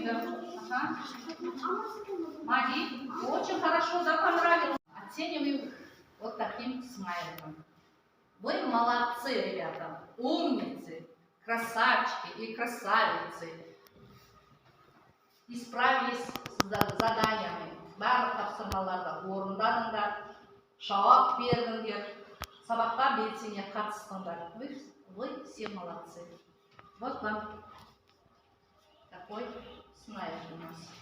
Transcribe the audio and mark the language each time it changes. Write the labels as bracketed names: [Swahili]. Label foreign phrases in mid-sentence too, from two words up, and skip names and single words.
[Russian] Мади, очень хорошо, да, понравилось. Оцениваю вот таким смайликом. Вы молодцы, ребята, умницы, красавчики и красавицы. Исправились с заданиями. [Kazakh] Барлық тапсырмаларда орындадыңдар, жауап бердіңдер, сабаққа белсене қатыстыңдар. [Russian] Вы все молодцы. Вот вам такой смайл у нас.